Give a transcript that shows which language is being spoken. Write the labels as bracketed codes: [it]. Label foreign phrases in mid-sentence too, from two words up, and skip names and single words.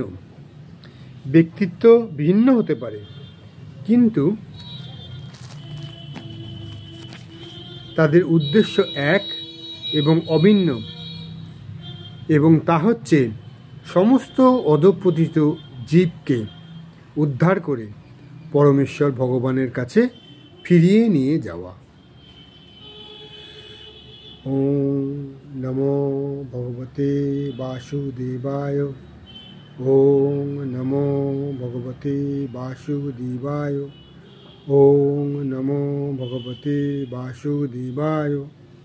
[bn] ব্যক্তিত্ব ভিন্ন হতে পারে, কিন্তু তাদের উদ্দেশ্য এক এবং অভিন্ন, এবং তা হচ্ছে সমস্ত অধঃপতিত জীবকে উদ্ধার করে পরমেশ্বর ভগবানের কাছে ফিরিয়ে নিয়ে যাওয়া। [sa] ওম নমো ভগবতে বাসুদেবায়। ওম নমো ভগবতে বাসুদেবায়। ওম নমো ভগবতে বাসুদেবায়।